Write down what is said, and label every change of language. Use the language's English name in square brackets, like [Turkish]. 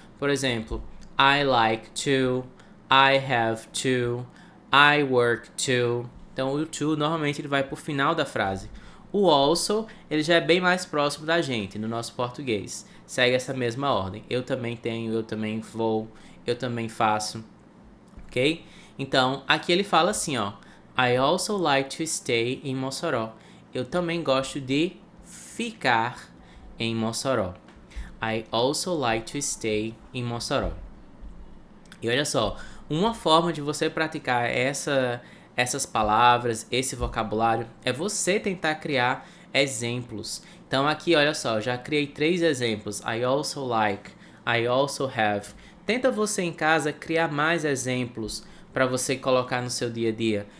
[Portuguese] Por exemplo, [English] I like to, I have to, I work to. [Portuguese] Então, o to normalmente ele vai para o final da frase. O also, ele já é bem mais próximo da gente, no nosso português. Segue essa mesma ordem. Eu também tenho, eu também vou, eu também faço. Ok? Então, aqui ele fala assim, ó. [English] I also like to stay in Mossoró. [Portuguese] Eu também gosto de ficar em Mossoró. [English] I also like to stay in Mossoró. [Portuguese] E olha só, uma forma de você praticar essas palavras, esse vocabulário, é você tentar criar exemplos. Então aqui, olha só, já criei 3 exemplos. [English] I also like, I also have. [Portuguese] Tenta você em casa criar mais exemplos para você colocar no seu dia a dia.